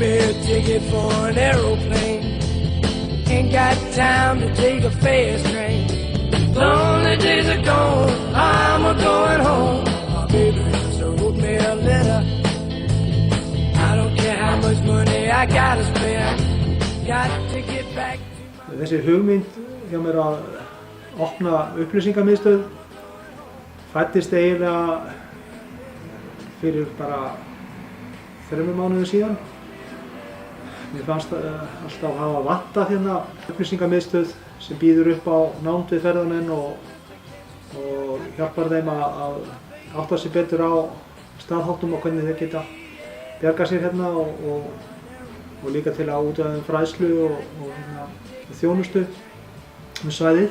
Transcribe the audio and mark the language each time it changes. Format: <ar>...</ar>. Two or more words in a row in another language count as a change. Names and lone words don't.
<en>a ticket for an aeroplane. Ain't got time to take a fast train. Lonely days are gone, I'm a-going home. My baby just wrote me a letter. I don't care how much money I gotta spare. Got to get back to my...</en> <is>Þessi hugmynd hjá mér að opna upplýsingamiðstöð fæddist eiginlega fyrir bara 3 mánuðum síðan. Mér fannst alltaf hafa vantað hérna upplýsingamiðstöð sem býður upp á nánd við ferðamenn og hjálpar þeim að átta sig betur á staðháttum og hvernig þeir geta bjargað sér hérna og líka til að útvega fræðslu og þjónustu með svæðið.</is>